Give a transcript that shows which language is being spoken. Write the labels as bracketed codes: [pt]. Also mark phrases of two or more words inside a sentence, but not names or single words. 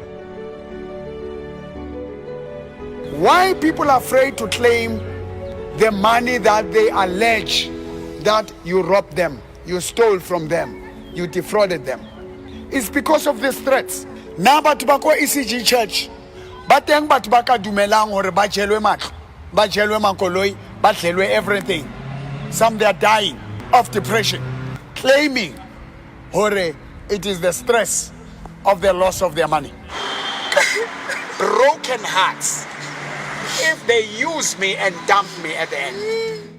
[en] Why people are afraid to claim the money that they allege that you robbed them, you stole from them, you defrauded them? It's because of these threats. Now, but bako ECG Church, [st] bateng bat baka dumelang hore ba jelwe matlo, ba jelwe makoloi, ba jelwe everything. [en] Some they are dying of depression, claiming hore it is the stress of the loss of their money. Broken hearts. If they use me and dump me at the end.